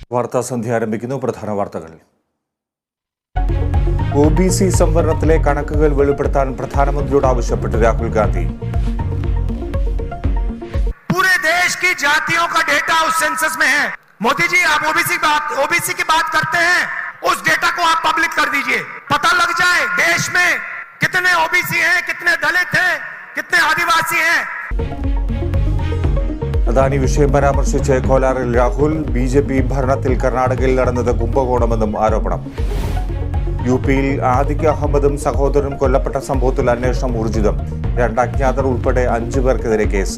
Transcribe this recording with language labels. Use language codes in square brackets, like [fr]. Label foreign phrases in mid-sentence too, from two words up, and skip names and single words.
[ml] വാർത്താ സന്ധ്യ ആരംഭിക്കുന്നു. പ്രധാന വാർത്തകൾ. OBC സംവരണത്തിലെ കണക്കുകൾ വെളിപ്പെടുത്താൻ പ്രധാനമന്ത്രിയോട് ആവശ്യപ്പെട്ടു രാഹുൽ ഗാന്ധി. [hi] पूरे देश की जातियों का डेटा उस सेंसस में है. मोदी जी, आप OBC की बात करते हैं, उस डेटा को आप पब्लिक कर दीजिए. पता लग जाए देश में कितने OBC हैं, कितने दलित हैं, कितने आदिवासी हैं. [ml] അദാനി വിഷയം പരാമർശിച്ച് കോലാറിൽ രാഹുൽ. BJP ഭരണത്തിൽ കർണാടകയിൽ നടന്നത് കുംഭകോണമെന്നും ആരോപണം. UP-യിൽ ആദിഖ് അഹമ്മദും സഹോദരനും കൊല്ലപ്പെട്ട സംഭവത്തിൽ അന്വേഷണം ഊർജിതം. 2 അജ്ഞാതർ ഉൾപ്പെടെ 5 പേർക്കെതിരെ കേസ്.